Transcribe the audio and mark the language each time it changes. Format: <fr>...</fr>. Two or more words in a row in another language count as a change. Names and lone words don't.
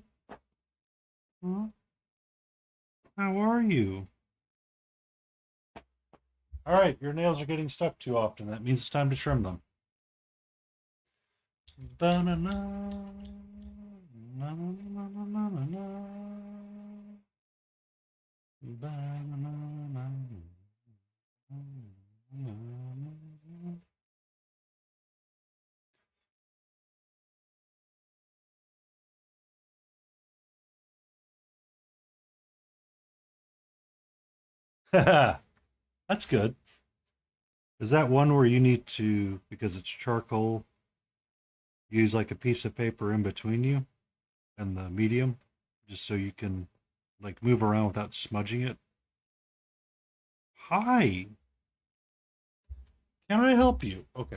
<en>Huh? How are you? All right, your nails are getting stuck too often. That means it's time to trim them. Banana. Na, na, na, na, na, na, na. Banana, na, na, na, na. That's good. Is that one where you need to, because it's charcoal, use like a piece of paper in between you and the medium, just so you can like move around without smudging it? Hi, can I help you? Okay.</en>